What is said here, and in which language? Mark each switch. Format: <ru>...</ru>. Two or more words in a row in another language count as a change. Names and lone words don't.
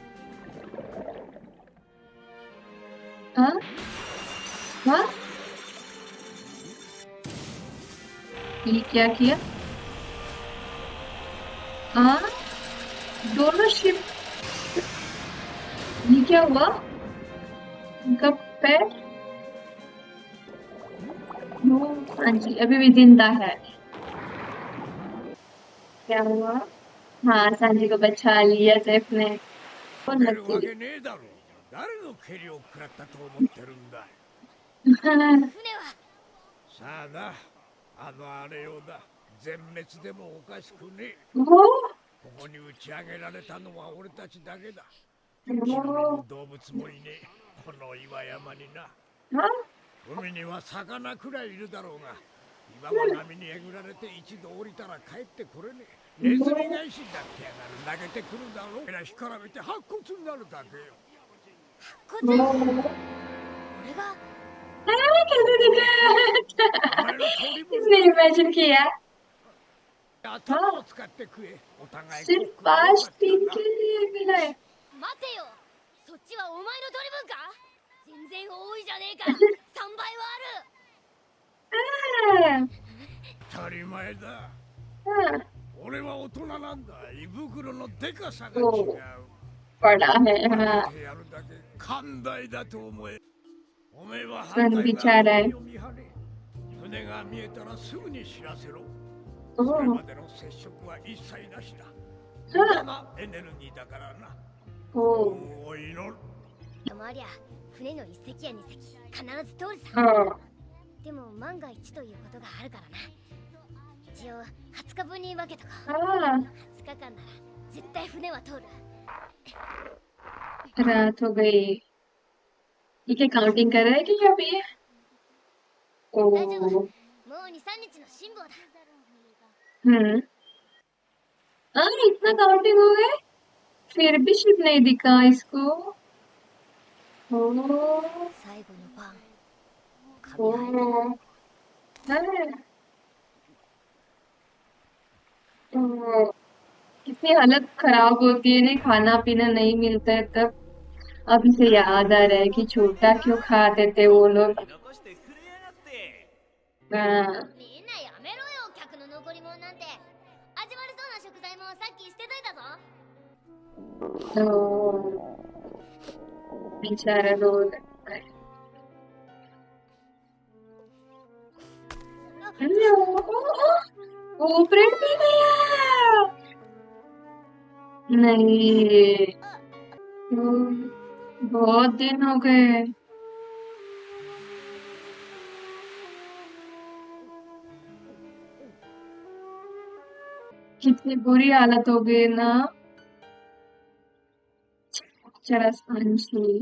<hi>हाँ हाँ ये क्या किया हाँ दोनों शिप ये क्या हुआ इनका पैर हाँ जी अभी भी जिंदा है क्या हुआ हाँ सांजी को बचा लिया सेफ ने</hi> <ja>出るわけねえだろ。誰の蹴りを食らったと思ってるんだ。船はさあな、あのあれようだ。全滅でもおかしくねえ。</ja> <hi>वो</hi> <ja>ここに打ち上げられたのは俺たちだけだ。木の実も動物もいねえ。この岩山にな。</ja> <hi>हाँ</hi> <ja>海には魚くらいいるだろうが、岩は波にえぐられて一度降りたら帰ってこれねえ。ネズミ返しになってやがる。投げてくるだろう。えら干からびて白骨になるだけよ。骨。</ja> <hi>वो</hi> <ja>俺が</ja> <hi>कैसे दिखा</hi> <ja>お前の取り分</ja> <hi>इसने इमेजिन किया</hi> <ja>頭を使って食え。お互い</ja> <hi>सिर्फ 5 दिन के लिए मिला है</hi> <ja>待てよ。そっちはお前の取り分か。全然多いじゃねえか。3倍はある。</ja> <hi>हाँ</hi> <ja>当たり前だ。</ja> <hi>हाँ</hi> <ja>俺は大人なんだ。胃袋のでかさが違う。</ja> <hi>बड़ा है हाँ</hi> <ja>やるだけ寛大だと思え。おめえは</ja> <hi>सन</hi> <ja>反対</ja> <hi>बेचारा</hi> <ja>側</ja> <hi>है</hi> <ja>を見張れ。船が見えたらすぐに知らせろ。 ओ それまでの接触は一切なしだ。無駄なエネルギーだからな。 ओ おいの。回りゃ船の一隻や二隻必ず通るさ。</ja> <hi>हाँ</hi> <ja>でも万が一ということがあるからな。一応20日分に分けとか。</ja> <hi>हाँ</hi> <ja>20日間なら絶対船は通る。</ja> <hi>रात हो गई ये क्या काउंटिंग कर रहा है कि क्या भी है</hi> <ja>大丈夫。 ओ もう2、3日の辛抱だ。</ja> <hi>हाँ इतना काउंटिंग हो गए फिर भी शिप नहीं दिखा इसको ओ</hi> <ja>最後の晩。髪生えてる。</ja> <hi>ओ है तो कितनी हालत खराब होती है नहीं खाना पीना नहीं मिलता है तब अब इसे याद आ रहा है कि छोटा क्यों खाते थे वो लोग</hi> <ja>残してくれやがって。</ja> <hi>हाँ</hi> <ja>みんなやめろよ、客の残り物なんて。味悪そうな食材もさっき捨てといたぞ。</ja> <hi>तो बेचारा रो रहा है वो प्रिंट भी गया नहीं बहुत दिन हो गए कितनी बुरी हालत हो गई ना जरा सांची</hi>